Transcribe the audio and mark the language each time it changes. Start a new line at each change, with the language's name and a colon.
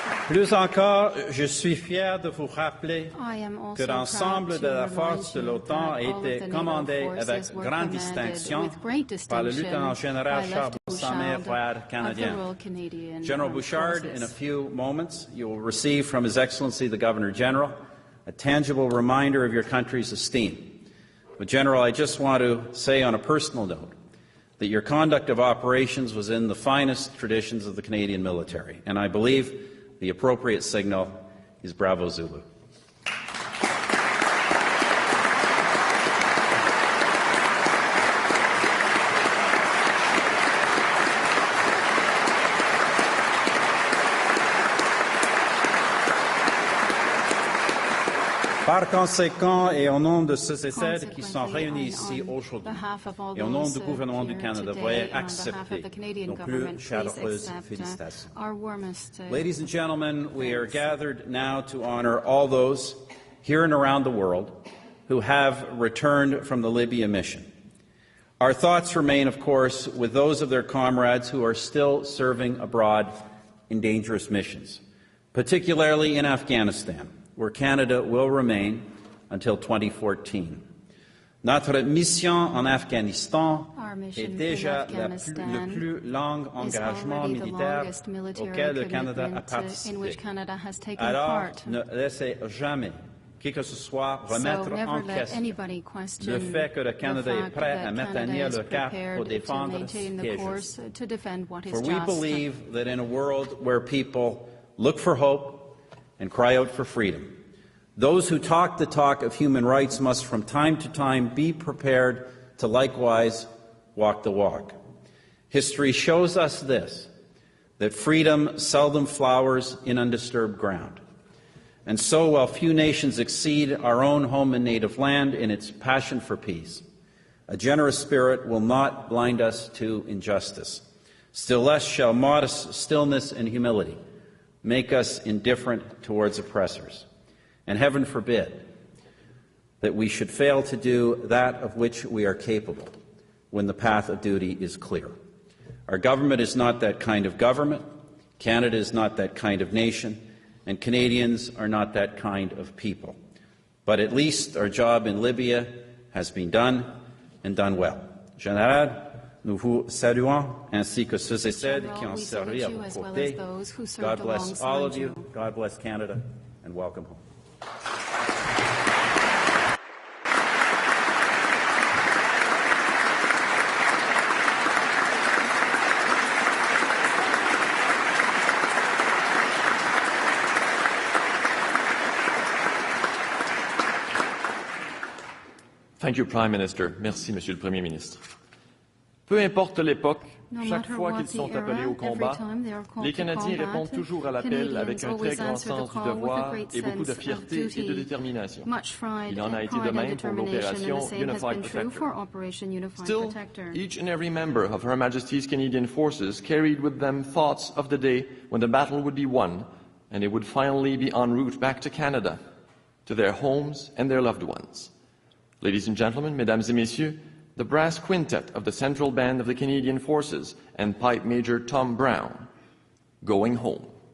French: Plus encore, je suis fier de vous rappeler que l'ensemble de la force de l'OTAN a été commandé avec grande distinction par le lieutenant-général Charles Bouchard, royal canadien.
English: General Bouchard, in a few moments, you will receive from His Excellency the Governor-General a tangible reminder of your country's esteem. But, General, I just want to say on a personal note that your conduct of operations was in the finest traditions of the Canadian military, and I believe the appropriate signal is Bravo Zulu.
French: Par conséquent, et au nom de ceux et celles qui sont réunis ici aujourd'hui, et au nom du gouvernement du Canada, veuillez accepter nos plus chaleureuses félicitations.
English: Ladies and gentlemen, we are gathered now to honor all those here and around the world who have returned from the Libya mission. Our thoughts remain, of course, with those of their comrades who are still serving abroad in dangerous missions, particularly in Afghanistan, where Canada will remain until 2014.
French: Notre mission en Afghanistan est déjà le plus long engagement militaire auquel le Canada a participé. Alors, ne laissez jamais qui que ce soit remettre en question le fait que le Canada est prêt à maintenir le cap pour défendre ce qui est juste.
English: For we believe that in a world where people look for hope and cry out for freedom, those who talk the talk of human rights must from time to time be prepared to likewise walk the walk. History shows us this, that freedom seldom flowers in undisturbed ground. And so, while few nations exceed our own home and native land in its passion for peace, a generous spirit will not blind us to injustice. Still less shall modest stillness and humility make us indifferent towards oppressors. And heaven forbid that we should fail to do that of which we are capable when the path of duty is clear. Our government is not that kind of government, Canada is not that kind of nation, and Canadians are not that kind of people. But at least our job in Libya has been done, and done well.
French: Général, nous vous saluons, ainsi que ceux et celles qui ont servi à vos côtés.
English: God bless all of you, God bless Canada, and welcome home. Thank you, Prime Minister.
French: Merci, Monsieur le Premier ministre. Peu importe l'époque, chaque fois qu'ils sont appelés au combat, les Canadiens répondent toujours à l'appel avec un très grand sens du devoir et beaucoup de fierté et de détermination. Il en a été de même pour l'opération Unified Protector.
English: Still, each and every member of Her Majesty's Canadian Forces carried with them thoughts of the day when the battle would be won and they would finally be en route back to Canada, to their homes and their loved ones. Ladies and gentlemen,
French: mesdames et messieurs,
English: the brass quintet of the Central Band of the Canadian Forces and Pipe Major Tom Brown, Going Home.